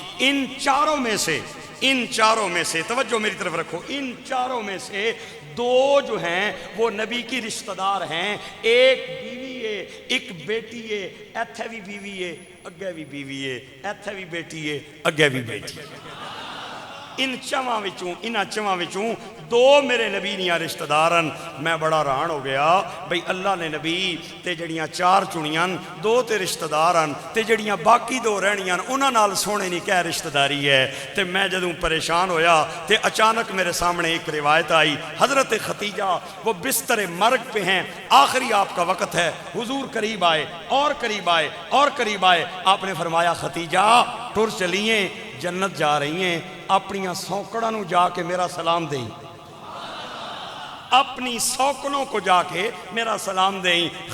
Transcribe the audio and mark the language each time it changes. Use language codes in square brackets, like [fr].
[ur] ان چاروں میں سے توجہ میری طرف رکھو، ان چاروں میں سے 2 جو ہیں وہ نبی کی رشتہ دار ہیں۔ ایک بیوی ہے، ایک بیٹی ہے، [pa] ایتھے بھی بیوی ہے، اگے بھی بیوی ہے، ایتھے بھی بیٹی ہے، [ur] اگے بھی بیٹی ہے۔ [pa] ان چواں وچوں انہاں چواں وچوں دو میرے نبی دیاں رشتہ دارن. میں بڑا حیران ہو گیا بھئی اللہ نے نبی تے جڑیاں چار چنیاں دو تے رشتہ دارن تے جڑیاں باقی دو رہنیاں انہاں نال سونے نہیں کہہ رشتہ داری ہے. تے میں جدوں پریشان ہویا تے اچانک میرے سامنے ایک روایت آئی. [ur] حضرت ختیجہ وہ بستر مرگ پہ ہیں, آخری آپ کا وقت ہے, حضور قریب آئے اور قریب آئے اور قریب آئے. آپ نے فرمایا ختیجہ [pa] ٹر چلیے, [ur] جنت جا رہی ہیں, [pa] اپنی سوکڑوں نو جا کے میرا سلام دیں, [ur] اپنی سوکڑوں کو جا کے میرا سلام دیں.